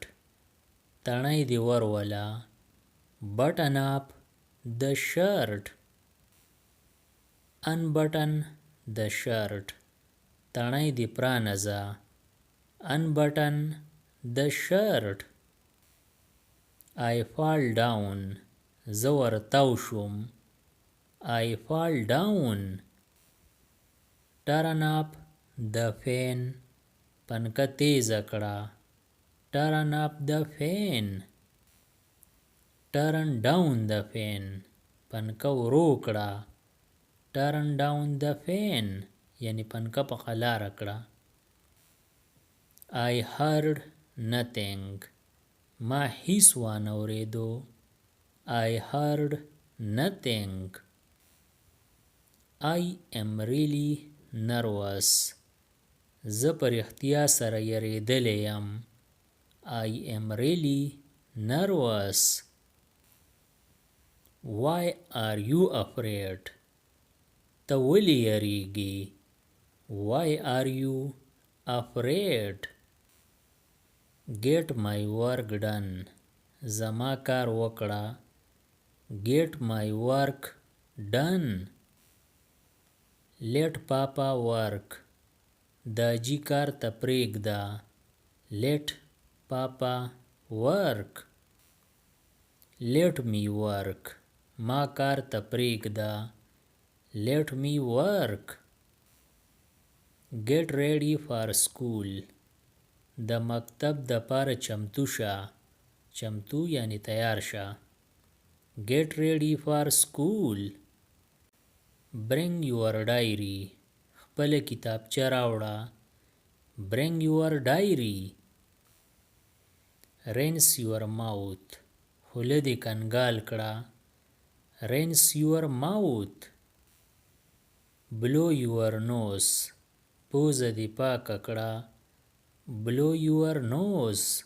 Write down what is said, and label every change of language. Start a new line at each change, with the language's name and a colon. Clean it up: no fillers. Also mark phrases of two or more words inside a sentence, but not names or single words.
Pashto: تڼۍ دې وروله.
English: Button up the shirt. Unbutton the shirt.
Pashto: تڼۍ دې پرانیزه.
English: Unbutton the shirt. I fall down.
Pashto: زه ورتاو شوم.
English: I fall down. Turn up the fan.
Pashto: پنکه تیزه کړه.
English: Turn up the fan. Turn down the fan.
Pashto: پنکه ورو کړه.
English: Turn down the fan.
Pashto: یعنی پنکه په قلاره کړه.
English: I heard nothing.
Pashto: ما هیڅ وانه اوریدو.
English: I heard nothing. I am really nervous.
Pashto: زه پر اختیا سره یریدلی یم.
English: I am really nervous. Why are you afraid?
Pashto: ته ولې یریږي.
English: Why are you afraid? Get my work done.
Pashto: زما کار وکړه.
English: Get my work done. Let papa work.
Pashto: داجی کار ته پریږده.
English: let papa work. Let me work.
Pashto: ما کار ته پرېږده.
English: Let me work. Get ready for school.
Pashto: د مکتب د پاره چمتو شه. چمتو یعنی تیار شه.
English: Get ready for school. Bring your diary.
Pashto: خپل کتابچه راوړه.
English: Bring your diary. Rinse your mouth.
Pashto: خوله دې کنګال کړه.
English: Rinse your mouth. Blow your nose.
Pashto: پوزه دې پاکه کړه.
English: Blow your nose.